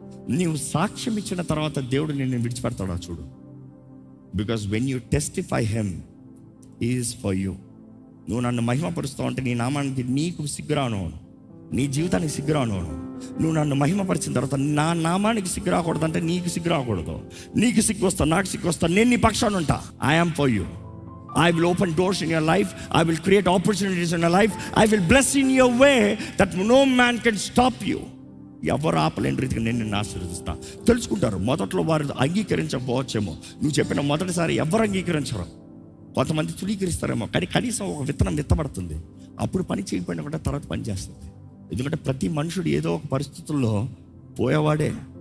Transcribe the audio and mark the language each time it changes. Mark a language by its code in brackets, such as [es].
[te] నీవు సాక్ష్యం ఇచ్చిన తర్వాత దేవుడు నిన్ను విడిచిపెడతాడా చూడు. [en] Because when you testify him is for you. [te] నువ్వు నన్ను మహిమపరుస్తావు అంటే నీ నామానికి నీకు సిగ్గురాను, నీ జీవితానికి సిగ్గురాను. నువ్వు నన్ను మహిమపరిచిన తర్వాత నా నామానికి సిగ్గు రాకూడదు అంటే నీకు సిగ్గు రాకూడదు. నీకు సిగ్గు వస్తా, నాకు సిగ్గు వస్తా, నేను నీ పక్షాన ఉంటా. [en] I am for you. I will open doors in your life. I will create opportunities in your life. I will bless in your way that no man can stop you. [te] ఎవరు ఆపలేని రీతిగా నేను నిన్ను ఆశీర్వదిస్తా. తెలుసుకుంటారు. మొదట్లో వారు అంగీకరించకపోవచ్చేమో, నువ్వు చెప్పిన మొదటిసారి ఎవరు అంగీకరించరు. కొంతమంది తులీకరిస్తారేమో, కానీ కనీసం ఒక విత్తనం విత్తబడుతుంది. అప్పుడు పని చేయకపోయినా కూడా తర్వాత పని చేస్తుంది. ఎందుకంటే ప్రతి మనుషుడు ఏదో ఒక పరిస్థితుల్లో పోయేవాడే.